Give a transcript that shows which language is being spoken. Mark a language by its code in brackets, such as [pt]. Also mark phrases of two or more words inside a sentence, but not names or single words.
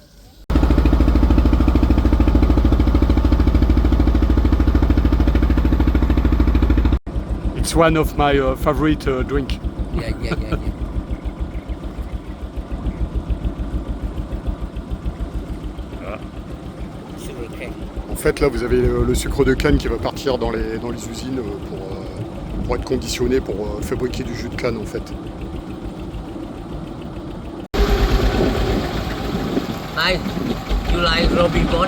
[en] It's one of my favorite drink. Yeah. Sugar cane. [fr] En fait, là, vous avez le sucre de canne qui va partir dans les usines pour être conditionné pour fabriquer du jus de canne, en fait. [en] Hi, you like Robin Boat?